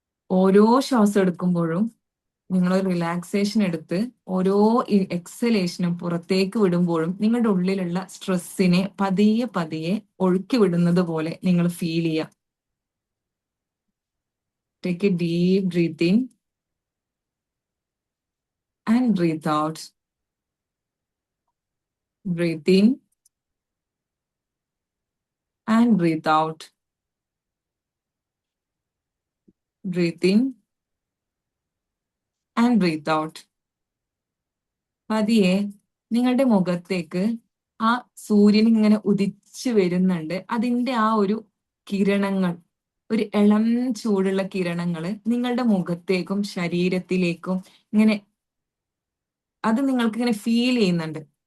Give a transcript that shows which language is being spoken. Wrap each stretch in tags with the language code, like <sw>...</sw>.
<ml>ഓരോ ശ്വാസം എടുക്കുമ്പോഴും നിങ്ങൾ റിലാക്സേഷൻ എടുത്ത് ഓരോ എക്സലേഷനും പുറത്തേക്ക് വിടുമ്പോഴും നിങ്ങളുടെ ഉള്ളിലുള്ള സ്ട്രെസ്സിനെ പതിയെ പതിയെ ഒഴുക്കി വിടുന്നത് പോലെ നിങ്ങൾ ഫീൽ ചെയ്യുക.</ml> <en>Take a deep breath in and breathe out. Breathe in and breathe out. Breathe in and breathe out.</en> <ml>പതിയെ നിങ്ങളുടെ മുഖത്തേക്ക് ആ സൂര്യൻ ഇങ്ങനെ ഉദിച്ചു വരുന്നുണ്ട്. അതിന്റെ ആ ഒരു കിരണങ്ങൾ, ഒരു ഇളം ചൂടുള്ള കിരണങ്ങള് നിങ്ങളുടെ മുഖത്തേക്കും ശരീരത്തിലേക്കും ഇങ്ങനെ, അത് നിങ്ങൾക്ക് ഇങ്ങനെ ഫീൽ ചെയ്യുന്നുണ്ട്.</ml>